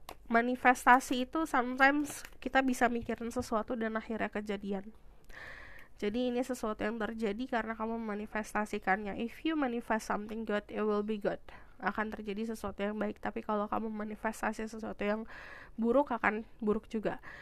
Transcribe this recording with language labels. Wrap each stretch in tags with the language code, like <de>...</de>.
<id>Manifestasi itu sometimes kita bisa mikirin sesuatu dan akhirnya kejadian. Jadi ini sesuatu yang terjadi karena kamu memanifestasikannya.</id> <en>If you manifest something good, it will be good.</en> <id>Akan terjadi sesuatu yang baik. Tapi kalau kamu manifestasi sesuatu yang buruk, akan buruk juga.</id>